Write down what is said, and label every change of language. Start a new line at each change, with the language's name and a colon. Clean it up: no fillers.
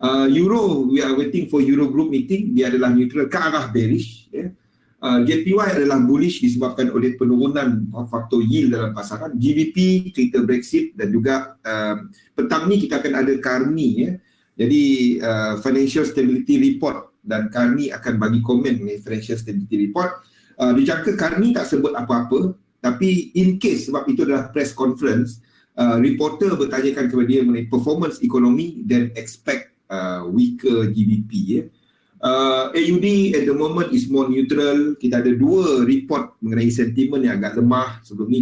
English: Euro, we are waiting for Euro Group meeting.
Malay: Dia adalah neutral ke arah bearish. JPY adalah bullish disebabkan oleh penurunan faktor yield dalam pasaran. GBP, cerita Brexit, dan juga petang ni kita akan ada Carney. Jadi Financial Stability Report, dan Carney akan bagi komen mengenai Financial Stability Report. Dijangka Carney tak sebut apa-apa, tapi
English: in case,
Malay: sebab itu adalah press conference, reporter bertanyakan kepada dia mengenai performance ekonomi dan
English: expect weaker GDP. AUD at the moment is more neutral.
Malay: Kita ada 2 report mengenai sentimen yang agak lemah sebelum ni.